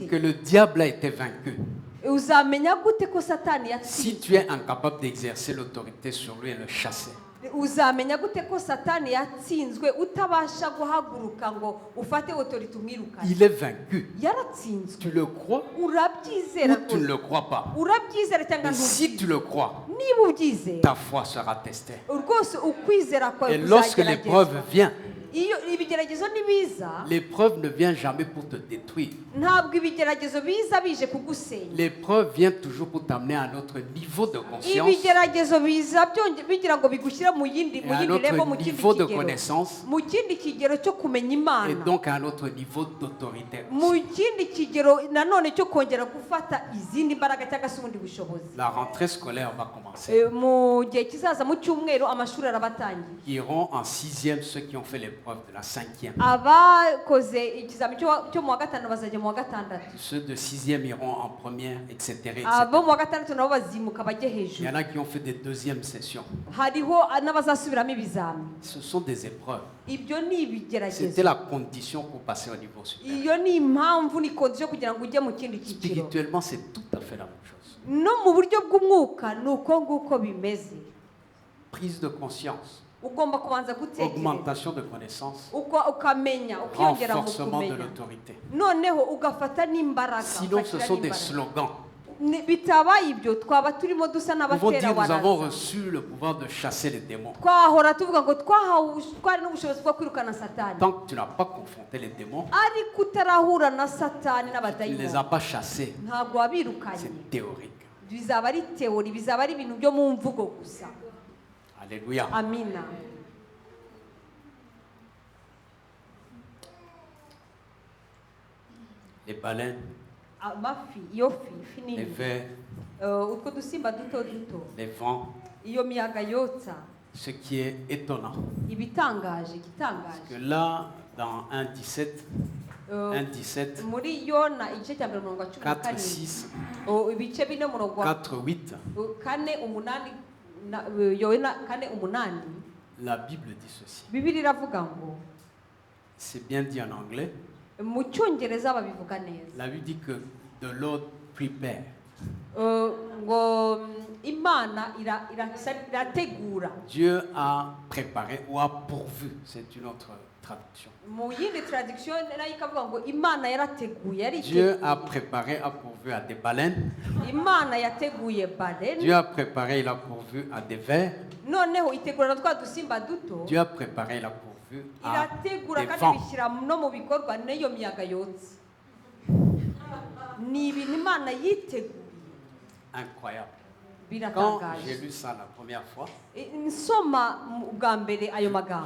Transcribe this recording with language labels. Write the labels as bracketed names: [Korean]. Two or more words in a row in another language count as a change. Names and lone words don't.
[French] que le diable a été vaincu [Kinyarwanda] Uzamenya gute ko Satani [French] si [Kinyarwanda] yatsinzwe? [French] tu es incapable d'exercer l'autorité sur lui et le chasser? [Kinyarwanda] Uzamenya gute ko Satani yatsinzwe utabasha guhaguruka ngo ufate autorité umwirukane? [French] Il est vaincu. [Kinyarwanda] Yaratsinzwe. [French] Tu le crois [Kinyarwanda] Urabyizera [French] ou tu ne [Kinyarwanda] rwose? [French] le crois pas? [Kinyarwanda] Urabyizera cyangwa [French] Et si tu [Kinyarwanda] ntubyizera? [French] le crois, [Kinyarwanda] Niba ubyizera [French] ta foi sera testée. [Kinyarwanda] rwose ukwizera kwawe [French] Et lorsque l'épreuve [Kinyarwanda] kuzageragezwa. [French] vient, [Kinyarwanda] Iyo ibigeragezo nibiza, [French] l'épreuve ne vient jamais pour te détruire. [Kinyarwanda] ntabwo ibigeragezo biza bije kugusenya. [French] L'épreuve vient toujours pour t'amener à un autre niveau de conscience, [Kinyarwanda] Ibigeragezo biza bigira ngo bigushyire mu yindi [French] et à un [Kinyarwanda] level, mu [French] autre [Kinyarwanda] kindi [French] niveau de [Kinyarwanda] kigero, [French] connaissance, [Kinyarwanda] mu kindi kigero cyo kumenya [French] et [Kinyarwanda] Imana, [French] donc à un autre niveau d'autorité. [Kinyarwanda] mu kindi kigero nanone cyo kongera gufata izindi mbaraga cyangwa se ubundi bushobozi. [French] La rentrée scolaire va commencer. [Kinyarwanda] Mu gihe kizaza mu cyumweru amashuri arabatangiye. [French] Iront en 6e ceux qui ont fait l'épreuve de la 5e. [Kinyarwanda] Abakoze ikizami cyo mu wa gatanu bazajya mu wa gatandatu. [French] Ceux de 6e iront en première, etc. [Kinyarwanda] Abo mu wa gatandatu nabo bazimuka bajye [French] Il y [Kinyarwanda] hejuru. [French] en a qui ont fait des deuxièmes sessions. [Kinyarwanda] Hariho n'abazasubiramo ibizami. [French] Ce sont des épreuves. [Kinyarwanda] Ibyo ni ibigeragezo. [French] C'était la condition pour passer au niveau supérieur. [Kinyarwanda] Iyo ni impamvu ni kondisiyo kugira ngo ujye mu kindi cyiciro. [French] Spirituellement, c'est tout à fait la même chose. [Kinyarwanda] No mu buryo bw'umwuka ni uko nguko bimeze. [French] Prise de conscience, [Kinyarwanda] Ugomba kubanza gutekereza, [French] augmentation de connaissances, [Kinyarwanda] ukamenya, ukiyongera mu [French] renforcement de [Kinyarwanda] kumenya, [French] l'autorité. [Kinyarwanda] noneho ugafata n'imbaraga. [French] Sinon, ce [Kinyarwanda] ugashyira [French] sont des [Kinyarwanda] n'imbaraga. [French] slogans. [Kinyarwanda] Bitabaye ibyo twaba turimo dusa [French] Nous pouvons [Kinyarwanda] n'abatera [French] dire nous avons [Kinyarwanda] waraza. [French] reçu le pouvoir de chasser les démons. [Kinyarwanda] Twahora tuvuga ngo twari n'ubushobozi bwo kwirukana Satani, [French] Tant que tu n'as pas confronté les démons, [Kinyarwanda] ariko utarahura na Satani [French] tu ne les as [Kinyarwanda] n'abadayimoni [French] pas chassés. [Kinyarwanda] ntabwo wabirukanye. [French] C'est théorique. [Kinyarwanda] Bizaba ari teori, bizaba ari ibintu byo mu mvugo gusa. [French] Alléluia. [Kinyarwanda] Amina. [French] Les baleines, [Kinyarwanda] Amafi, iyo fi [French] les [Kinyarwanda] nini, [French] vers, [Kinyarwanda] utwo dusimba duto duto, [French] les vents, [Kinyarwanda] iyo miyaga yotsa, [French] ce qui est étonnant. [Kinyarwanda] igitangaje [French] Que là, dans 1,17, Eh, 1,17, [Kinyarwanda] muri Yona igice cya mbere umurongo wa cumi na [French] 4, [Kinyarwanda] karindwi, [French] 6, [Kinyarwanda] ibice bine umurongo wa [French] 4, 8, [Kinyarwanda] kane umunani, Yona kane umunani, [French] la Bible dit ceci. [Kinyarwanda] Bibiliya iravuga ngo, [French] C'est bien dit en anglais. [Kinyarwanda] mu cyongereza babivuga neza, [French] La Bible dit que [English] the Lord prepare [Kinyarwanda] ngo imana irategura. [French] Dieu a préparé ou a pourvu, c'est une autre traduction. [Kinyarwanda] Mu yindi traduction nayo ikavuga ngo imana yarateguye [French] Dieu a préparé, a pourvu à des baleines. [Kinyarwanda] imana yateguye baleine. [French] Dieu a préparé, il a pourvu à des vers. [Kinyarwanda] Noneho itegura twa dusimba duto. [French] Dieu a préparé, il a pourvu à [Kinyarwanda] irategura [French] des [Kinyarwanda] kandi [French] vents. [Kinyarwanda] bishyira no mu bikorwa n'iyo miyaga yotse. Ni ibintu imana yiteguye. [French] Incroyable. Quand [Kinyarwanda] Biratangaje. [French] j'ai lu ça la première fois, [Kinyarwanda] Nsoma bwa mbere ayo magambo,